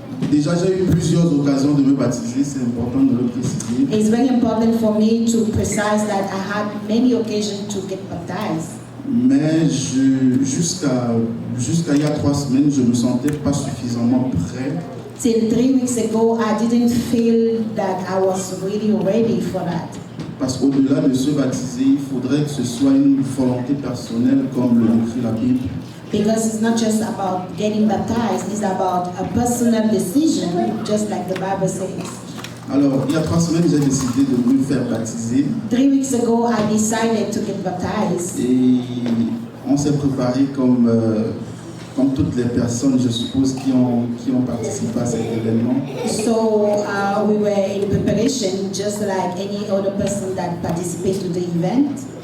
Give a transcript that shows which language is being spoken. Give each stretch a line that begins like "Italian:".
French: Déjà, j'ai eu plusieurs occasions de me baptiser, c'est important de le préciser.
English: It's very important for me to precise that I had many occasions to get baptized.
French: Mais jusqu'à il y a 3 semaines, je ne me sentais pas suffisamment prêt.
English: Till 3 weeks ago, I didn't feel that I was really ready for that.
French: Parce qu'au-delà de se baptiser, il faudrait que ce soit une volonté personnelle, comme le décrit la Bible.
English: Because it's not just about getting baptized, it's about a personal decision, just like the Bible says.
French: Alors, il y a 3 semaines, j'ai décidé de me faire baptiser.
English: 3 weeks ago, I decided to get baptized.
French: Et on s'est préparé comme toutes les personnes, je suppose, qui ont participé à cet événement.
English: So we were in preparation, just like any other person that participates to the event.